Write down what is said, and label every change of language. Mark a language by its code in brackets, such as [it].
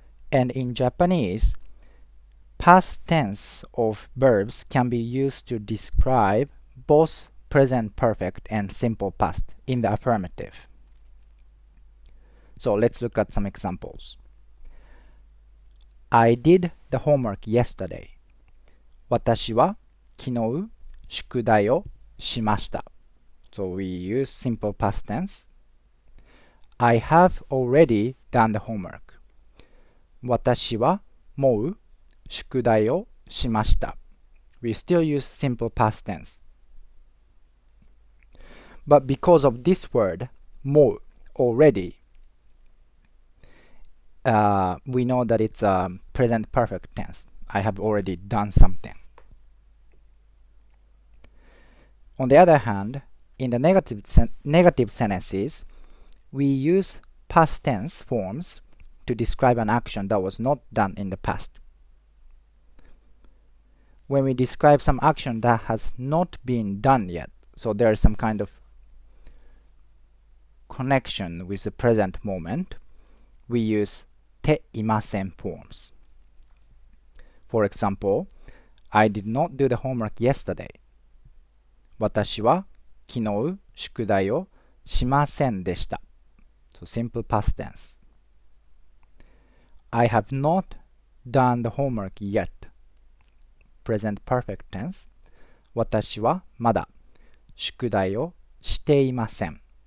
[en] And in Japanese, past tense of verbs can be used to describe both present perfect and simple past in the affirmative. So let's look at some examples. I did the homework yesterday. [ja] 私は昨日宿題をしました。 [en] So we use simple past tense. I have already done the homework. [ja] 私はもう宿題をしました。 [en] We still use simple past tense. But because of this word, もう already, we know that it's a present perfect tense. I have already done something. On the other hand, in the negative sentences, we use past tense forms to describe an action that was not done in the past. When we describe some action that has not been done yet, so there is some kind of connection with the present moment, we use ていません forms. For example, I did not do the homework yesterday. [ja] 私は昨日宿題をしませんでした。 [en] So simple past tense. I have not done the homework yet. Present perfect tense. [ja] 私はまだ宿題をしていません。